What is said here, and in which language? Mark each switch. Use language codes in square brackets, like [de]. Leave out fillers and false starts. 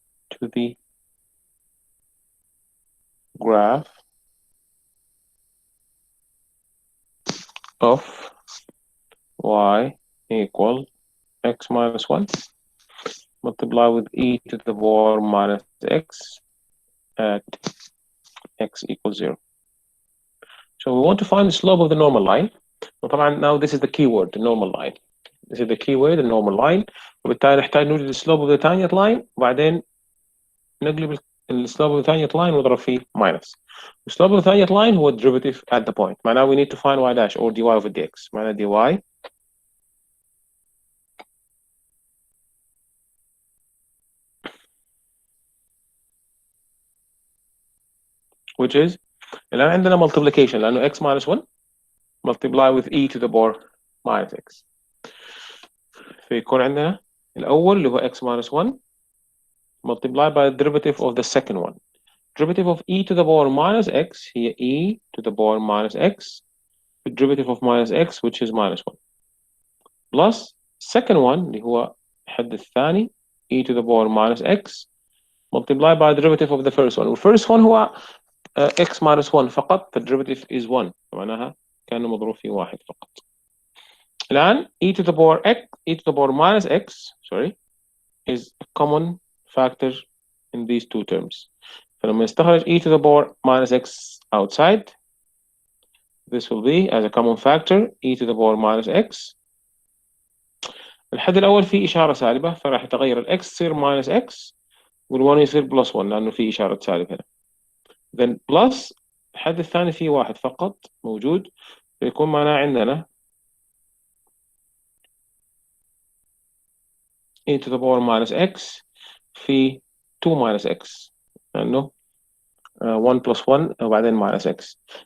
[en] to the graph of y equal x minus 1 multiply with e to the power minus x at x equals 0. So we want to find the slope of the normal line. Now this is the keyword, the normal line. This is the keyword, the normal line. [ar] وبالتالي نحتاج نوجد [en] the slope of the tangent line [ar] وبعدين نقلب السلوب الثانية لاين نضرب فيه minus. السلوب الثانية لاين هو [en] derivative at the point. معناه we need to find y dash or dy over dx. معناه dy which is [ar] الآن عندنا [en] multiplication لأنه x minus 1 multiply with e to the power minus x. [ar] فيكون عندنا الأول اللي هو [en] x minus 1 multiply by the derivative of the second one. Derivative of e to the power minus x هي e to the power minus x. The derivative of minus x which is minus 1 plus second one [ar] اللي هو الحد الثاني [en] e to the power minus x multiply by the derivative of the first one. [ar] والfirst one هو x minus 1 فقط. [en] The derivative is 1 [ar] معناها كأنه مضروب في واحد فقط. [en] الآن e to the power x e to the power minus x sorry is a common factor in these two terms. [ar] فلما نستخرج [en] e to the power minus x outside this will be as a common factor e to the power minus x. [ar] الحد الأول فيه إشارة سالبة فراح يتغير الx يصير minus x وال1 يصير plus 1 لأنه فيه إشارة سالب هنا. then plus الحد الثاني فيه واحد فقط موجود فيكون معناه عندنا e to the power minus x في 2 minus x لأنه 1 plus 1 وبعدين minus x.